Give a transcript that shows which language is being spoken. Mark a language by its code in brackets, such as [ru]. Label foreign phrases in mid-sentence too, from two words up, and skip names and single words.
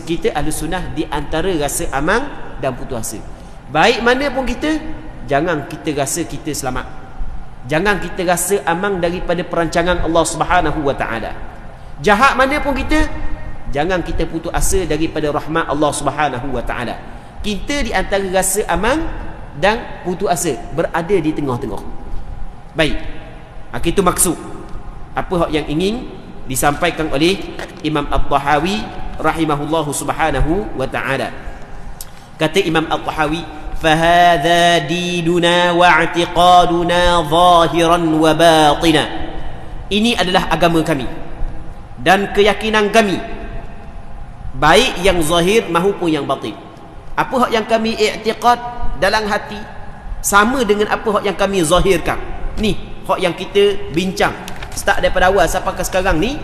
[ms] Kita [ar] أهل السنة [ms] di antara rasa aman dan putus asa. Baik mana pun kita, jangan kita rasa kita selamat. Jangan kita rasa aman daripada perancangan Allah [ar] سبحانه وتعالى. [ms] Jahat mana pun kita, jangan kita putus asa daripada rahmat Allah [ar] سبحانه وتعالى. [ms] Kita di antara rasa aman dan putus asa, berada di tengah-tengah. Baik. Itu maksud apa yang ingin disampaikan oleh Imam At-Tahawi [ar] رحمه الله سبحانه وتعالى. [ms] Kata Imam At-Tahawi, [ar] فَهَذَا دِينُنَا وَاعْتِقَادُنَا ظَاهِرًا وَبَاطِنًا. [ms] Ini adalah agama kami dan keyakinan kami, baik yang zahir maupun yang batin. Apa hak yang kami i'tiqad dalam hati sama dengan apa hak yang kami zahirkan. Ni hak yang kita bincang start daripada awal sampai ke sekarang ni.